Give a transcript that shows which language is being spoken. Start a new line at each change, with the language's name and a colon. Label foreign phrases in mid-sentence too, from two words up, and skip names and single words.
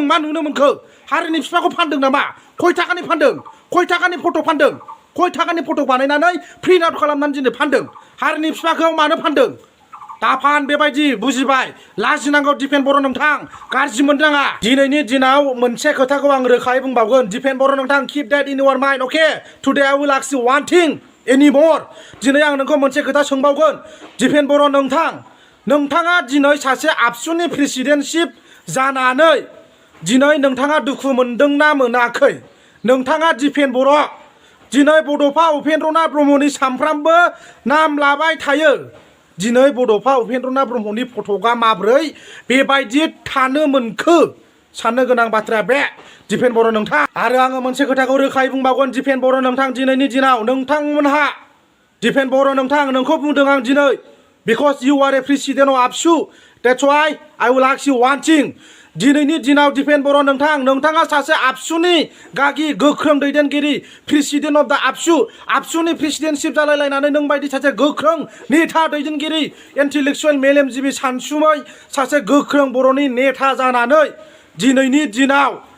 Bodo: मा नुनो मोनखो हारिनि बिफाखौ फानदों नामा खय थाखानि फानदों खय थाखानि फट' फानदों खय थाखानि फट' बानायनानै
English: print out
Bodo: खालामनानै दिनै फानदों हारिनि बिफाखौ मानो फानदों दाफान बेबायदि बुजिबाय लाजिनांगौ दिफेन बर' नोंथां गाज्रि मोननाङा दिनैनि दिनाव मोनसे खोथाखौ आं रोखायै बुंबावगोन दिफेन बर' नोंथां
English: keep that in your mind okay today I will ask you one thing
Bodo: एनि मर दिनै आं नोंखौ मोनसे खोथा सोंबावगोन दिफेन बर' नोंथाङा दिनै सासे आबसुनि प्रेसिडेन्टशिप जानानै दिनै नोंथाङा दुखु मोनदोंना मोनाखै नोंथाङा दिफेन बर' दिनै बड'फा उपेन्द्रनाथ ब्रह्मनि सामफ्रामबो नाम लाबाय थायो दिनै बड'फा उपेन्द्रनाथ ब्रह्मनि फट'आ माब्रै बेबायदि थानो मोनखो साननो गोनां बाथ्राया बे दिफेन बर' नोंथां आरो आङो मोनसे खोथाखौ रोखायै बुंबावगोन दिफेन बर' नोंथां दिनैनि दिनाव नोंथांमोनहा दिफेन बर' नोंथां नोंखौ बुंदों आं दिनै
English: because you are a president of ABSU that's why I will ask you one thing
Bodo: दिनैनि दिनाव दिफेन बर' नोंथाङा सासे आबसुनि गागि गोख्रों दैदेनगिरि
English: president of the
Bodo: आबसुनि प्रेसिडेन्टशिप जालायलायनानै नों बायदि सासे गोख्रों नेता दैदेनगिरि इन्टेलेक्सुवेल मेलेमजिबि सानसुमै सासे गोख्रों बर'नि नेता जानानै दिनैनि दिनाव